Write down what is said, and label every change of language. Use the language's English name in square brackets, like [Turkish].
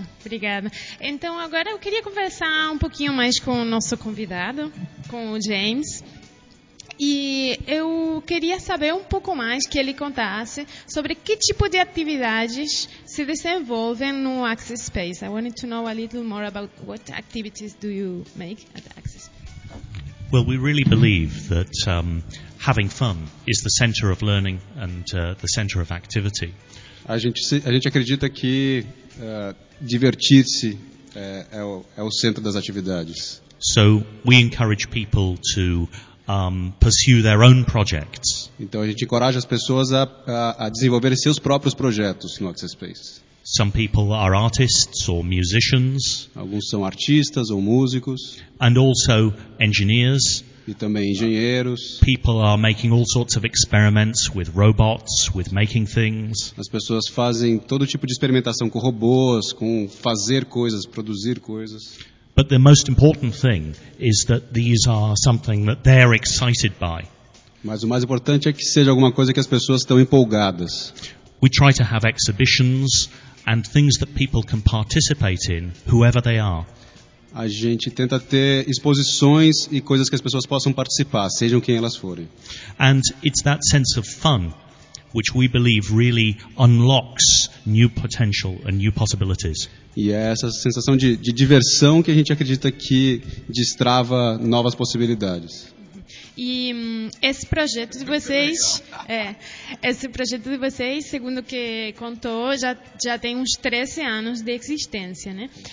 [Portuguese] Obrigada. Então agora eu queria conversar um pouquinho mais com o nosso convidado, com o James. E eu queria saber um pouco mais, que ele contasse sobre que tipo de atividades se desenvolvem no Access Space. [English] I wanted to know a little more about what activities do you make at Access Space. Well, we really believe that having fun is the center of learning and the center of activity. [Portuguese] A gente acredita que divertir-se é o centro das atividades. [English] So we encourage people to pursue their own projects. [Portuguese] Então a gente encoraja as pessoas a desenvolver seus próprios projetos no Access Space. [English] Some people are artists or musicians. [Portuguese] Alguns são artistas ou músicos. [English] And also engineers. [Portuguese] E também engenheiros. [English] People are making all sorts of experiments with robots, with making things. [Portuguese] As pessoas fazem todo tipo de experimentação com robôs, com fazer coisas, produzir coisas. [English] But the most important thing is that these are something that they're excited by. [Portuguese] Mas o mais importante é que seja alguma coisa que as pessoas estão empolgadas. [English] We try to have exhibitions and things that people can participate in, whoever they are. [Portuguese] A gente tenta ter exposições e coisas que as pessoas possam participar, sejam quem elas forem. [English] And it's that sense of fun which we believe really unlocks new potential and new possibilities. [Portuguese] E é essa sensação de diversão que a gente acredita que destrava novas possibilidades. E esse projeto de vocês, esse projeto de vocês, segundo que contou, já tem uns 13 anos de existência, né?